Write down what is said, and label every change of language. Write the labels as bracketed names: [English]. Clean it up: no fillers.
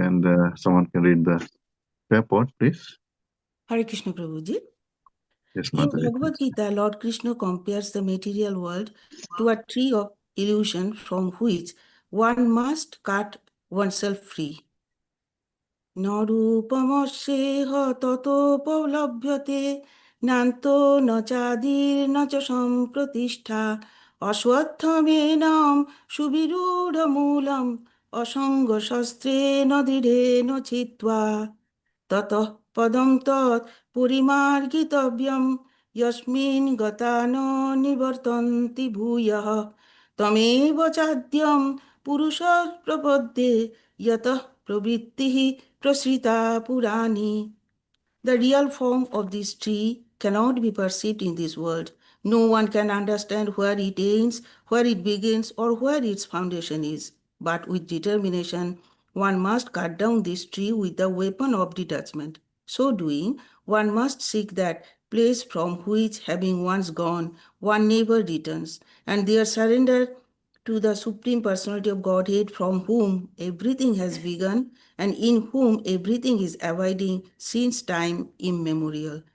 [English] And someone can read the purport, please. Hare Krishna Prabhuji. Yes, In Mataji. Bhagavad Gita, Lord Krishna compares the material world to a tree of illusion from which one must cut oneself free. [Sanskrit] न रूपमस्येह ततोपलभ्यते नान्तो न चादिर्न च सम्प्रतिष्ठा अश्वत्थमेनं सुविरूढमूलम् असङ्गशस्त्रेण दृढेन छित्त्वा ततः पदं तत् परिमार्गितव्यं यस्मिन् गता न निवर्तन्ति भूयः तमेव चाद्यं पुरुषः प्रपद्ये यतः प्रवृत्तिः प्रसृता पुराणी. [English] The real form of this tree cannot be perceived in this world. No one can understand where it ends, where it begins, or where its foundation is. But with determination, one must cut down this tree with the weapon of detachment. So doing, one must seek that place from which, having once gone, one never returns, and there surrender to the Supreme Personality of Godhead, from whom everything has begun and in whom everything is abiding since time immemorial.